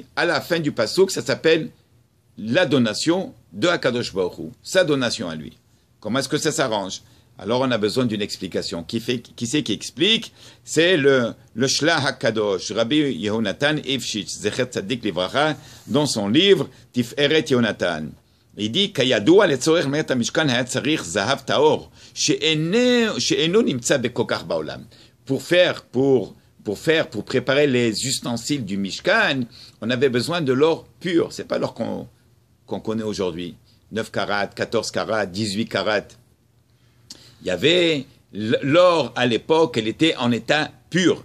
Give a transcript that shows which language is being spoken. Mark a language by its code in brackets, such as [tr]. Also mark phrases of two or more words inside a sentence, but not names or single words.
[fr] À la fin du passouk, ça s'appelle la donation de [he] הקדוש ברוך הוא, [fr] sa donation à lui. Comment est-ce que ça s'arrange? Alors on a besoin d'une explication. Qui c'est qui explique? C'est le Shlah Hakadosh, Rabbi Yehonatan Evshitz, [he] זכר צדיק לברכה, [fr] dans son livre Tiferet Yehonatan. Il dit [he] כידוע לצורך מעשה המשכן היה צריך זהב טהור שאינו נמצא בכך בעולם. [fr] Pour préparer les ustensiles du Mishkan, on avait besoin de l'or pur. C'est pas l'or qu'on connaît aujourd'hui. 9 carats, 14 carats, 18 carats. Il y avait l'or à l'époque, elle était en état pur.